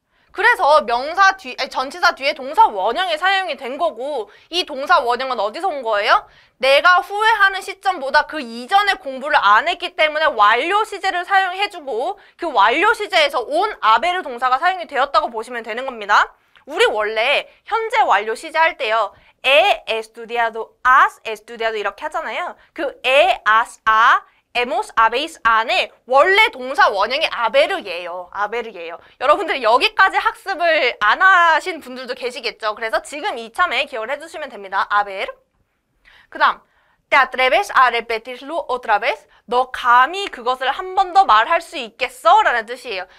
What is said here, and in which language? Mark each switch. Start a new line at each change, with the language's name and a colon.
Korean: 그래서 전치사 뒤에 동사 원형이 사용이 된 거고 이 동사 원형은 어디서 온 거예요? 내가 후회하는 시점보다 그 이전에 공부를 안 했기 때문에 완료 시제를 사용해주고 그 완료 시제에서 온 아베르 동사가 사용이 되었다고 보시면 되는 겁니다. 우리 원래 현재 완료 시제 할 때요.
Spanish: he estudiado, has estudiado
Korean: 이렇게 하잖아요. 그
Spanish: he, has, hemos, habéis
Korean: 안에 원래 동사 원형이 아베르예요. 아베르예요. 여러분들이 여기까지 학습을 안 하신 분들도 계시겠죠. 그래서 지금 이참에 기억을 해주시면 됩니다. 아베르. 그 다음
Spanish: ¿Te atreves a repetirlo otra vez?
Korean: 너 감히 그것을 한 번 더 말할 수 있겠어? 라는 뜻이에요.